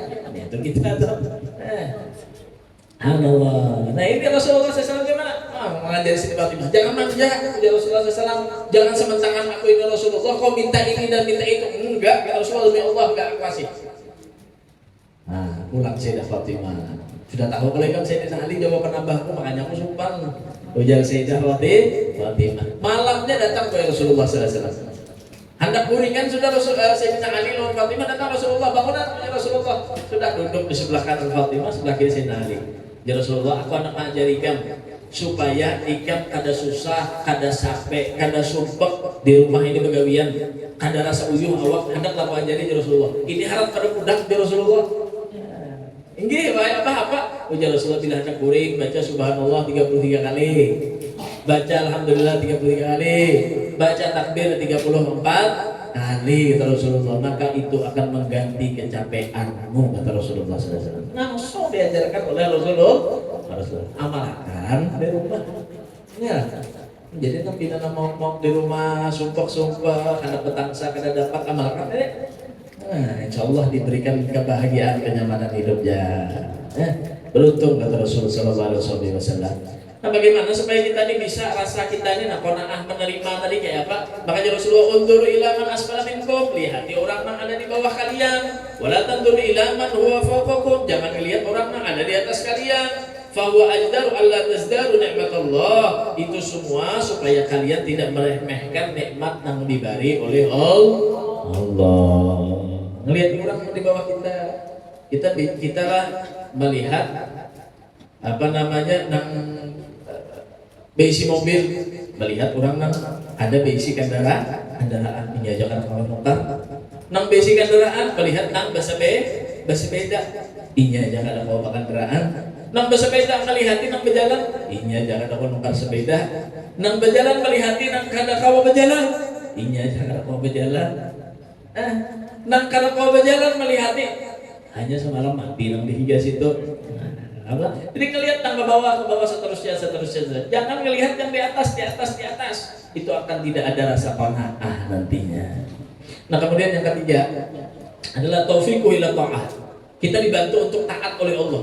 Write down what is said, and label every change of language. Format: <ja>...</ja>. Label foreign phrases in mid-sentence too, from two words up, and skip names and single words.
<id>Itu kita tuh. Allah. Nah ini Rasulullah SAW gimana? Mengajari Siti Fatimah, jangan manja, ya Rasulullah SAW. Jangan sementangan aku ini Rasulullah, kau minta ini dan minta itu. Enggak, kata Rasulullah, demi Allah enggak aku kasih. Nah, pulang Sayyidah Fatimah. Sudah tahu kalau kan Sayyidina Ali jawaban abahku, makanya aku sumpah. Ujar Sayyidah Fatimah.</id> <bjn>Malamnya datang ke Rasulullah SAW. Hendak kuringan sudah Sayyidina Ali lawan Fatimah, datang Rasulullah, bangunan</bjn> <ar>ya Rasulullah.</ar> <bjn>Sudah duduk di sebelah kanan Fatimah, sebelah kiri Sayyidina Ali.</bjn> <ar>Ya Rasulullah,</ar> <bjn>aku anak mengajari kamu supaya ikam kada susah, kada capek, kada sumpek di rumah ini begawian, kada rasa uyuh awak, hendak laku ajari</bjn> <ar>ya Rasulullah.</ar> <bjn>Ini harap kada budak</bjn> <ar>ya Rasulullah.</ar> <bjn>Inggih, apa? Ujar Rasulullah bila hendak kuring baca subhanallah 33 kali.</bjn> <id>Baca alhamdulillah 33 kali. Baca takbir 34 kali kata Rasulullah, maka itu akan mengganti kecapeanmu kata Rasulullah SAW. Langsung diajarkan oleh Rasulullah. Amalkan di rumah. Ya. Jadi nabi ngomong di rumah sumpah karena petangsa kada dapat amalkan deh. Nah,</id> <ar>insya Allah</ar> <id>diberikan kebahagiaan kenyamanan hidup ya. Beruntung kata Rasulullah SAW. Nah, bagaimana supaya kita ini bisa rasa kita ini qanaah menerima tadi kayak apa?</id> <ar>Makanya Rasulullah undur ila man asfala minkum,</ar> <id>lihati orang yang ada di bawah kalian.</id> <ar>Wala tandur ila man huwa fawqakum,</ar> <id>jangan lihat orang yang ada di atas kalian.</id> <ar>Fa huwa ajdaru alla tazdaru nikmatallah.</ar> <id>Itu semua supaya kalian tidak meremehkan nikmat yang diberi oleh Allah.</id> <bjn>Ngelihat orang di bawah kita lah melihat apa namanya nang beisi mobil, melihat orang nang ada beisi kendaraan menjajakan kawan nukar nang beisi kendaraan, melihat nang bersepeda inya jangan ada bawa kendaraan, nang bersepeda melihati nang berjalan inya jangan ada nukar sepeda, nang berjalan melihati nang kada kawa berjalan inya jangan ada kawa berjalan, nang kada kawa berjalan melihati hanya semalam mati nang dihigas itu.</bjn> <id>Jadi ngelihat ke bawah seterusnya. Jangan ngelihat yang di atas. Itu akan tidak ada rasa qanaah nantinya. Nah, kemudian yang ketiga adalah</id> <ar>taufiqu ila ta'ah.</ar> <id>Kita dibantu untuk taat oleh Allah.</id>